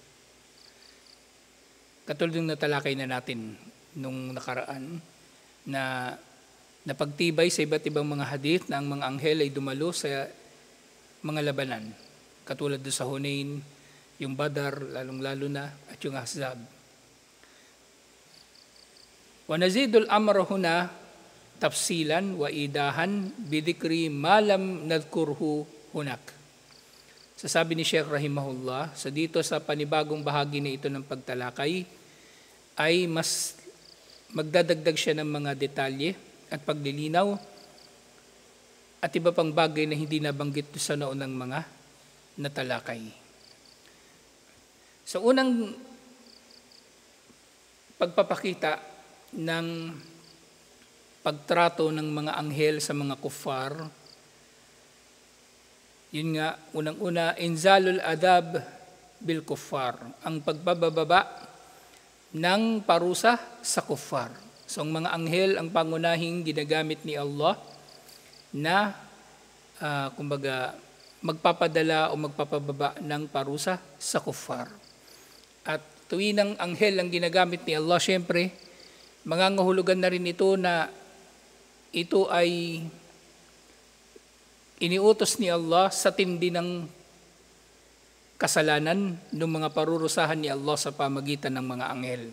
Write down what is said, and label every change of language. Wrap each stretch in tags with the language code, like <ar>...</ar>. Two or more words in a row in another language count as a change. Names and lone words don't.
<tl>Katulad ng natalakay na natin nung nakaraan, na napagtibay sa iba't ibang mga hadith na ang mga anghel ay dumalo sa mga labanan. Katulad doon sa Hunain, yung Badar, lalong-lalo na, at yung Ahzab.</tl> <ar>وَنَزِيدُ الأَمْرَ هُنَا تَفْصِيلًا وَإِيضَاحًا بِذِكْرِ مَا لَمْ نَذْكُرْهُ هُنَاكَ.</ar> <tl>Sasabi ni Sheikh rahimahullah, sa dito sa panibagong bahagi na ito ng pagtalakay, ay mas magdadagdag siya ng mga detalye at paglilinaw at iba pang bagay na hindi nabanggit sa naunang mga natalakay. Sa unang pagpapakita ng pagtrato ng mga anghel sa mga kuffar, yun nga, unang-una,</tl> <ar>إنزال العذاب بالكفار,</ar> <tl>ang pagbababa ng parusa sa kuffar. So ang mga anghel ang pangunahing ginagamit ni Allah na kumbaga magpapadala o magpapababa ng parusa sa kuffar. At tuwing ang anghel ang ginagamit ni Allah, syempre, mangangahulugan na rin ito na ito ay iniutos ni Allah sa tindi ng kasalanan ng mga parurusahan ni Allah sa pamagitan ng mga anghel.</tl>